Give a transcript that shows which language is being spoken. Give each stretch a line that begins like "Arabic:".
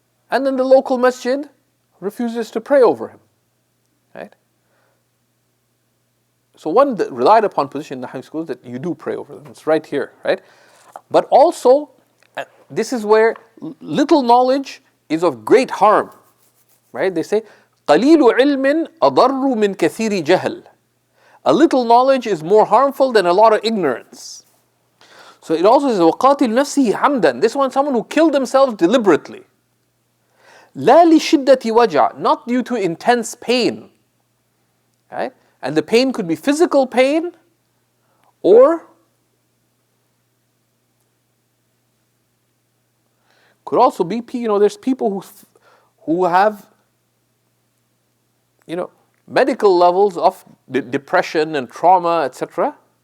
English: And then the local masjid refuses to pray over him. Right? So one that relied upon position in the Hanafi school is that you do pray over them. It's right here, right? But also, this is where little knowledge is of great harm, right?
Arabic: They say, قَلِيلُ عِلْمٍ أَضَرُّ مِنْ كَثِيرِ جَهْلٍ.
English: A little knowledge is more harmful than a lot of ignorance. So it also says,
Arabic: وَقَاتِلْ نَفْسِهِ عَمْدًا.
English: This one, someone who killed themselves deliberately.
Arabic: لَا لِشِدَّةِ وَجَعٍ.
English: Not due to intense pain, right? And the pain could be physical pain, or could also be, there's people who have, medical levels of depression and trauma, etc.